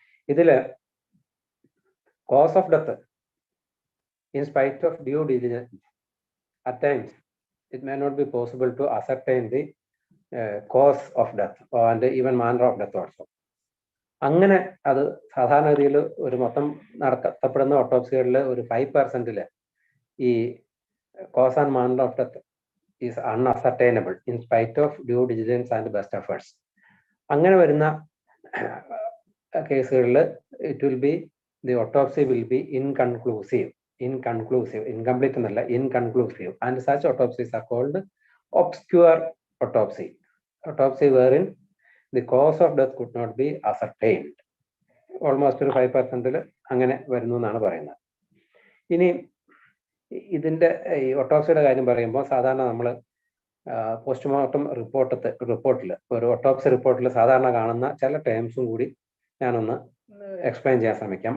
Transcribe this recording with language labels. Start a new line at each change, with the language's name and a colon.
English: ഇതിൽ cause of death, in spite of due diligence, at times it may not be possible to ascertain the cause of death and even manner of death also.
Malayalam: അങ്ങനെ അത് സാധാരണ രീതിയിൽ ഒരു മൊത്തം നടത്തപ്പെടുന്ന ഓട്ടോപ്സികളിൽ ഒരു 5% ഈ
English: Cause and manner of death is unascertainable in spite of due diligence and best efforts.
Malayalam: അങ്ങനെ വരുന്ന കേസുകളിൽ
English: it will be, the autopsy will be inconclusive, incomplete
Malayalam: എന്നല്ല,
English: inconclusive, and such autopsies are called obscure autopsy, wherein the cause of death could not be ascertained.
Malayalam: Almost ഒരു 5% അങ്ങനെ വരുന്നു എന്നാണ് പറയുന്നത്. ഇനി ഇതിന്റെ ഈ ഓട്ടോപ്സിയുടെ കാര്യം പറയുമ്പോൾ സാധാരണ നമ്മൾ പോസ്റ്റ്മോർട്ടം റിപ്പോർട്ടിൽ ഒരു ഓട്ടോപ്സി റിപ്പോർട്ടിൽ സാധാരണ കാണുന്ന ചില ടേംസും കൂടി ഞാനൊന്ന് എക്സ്പ്ലെയിൻ ചെയ്യാൻ ശ്രമിക്കാം.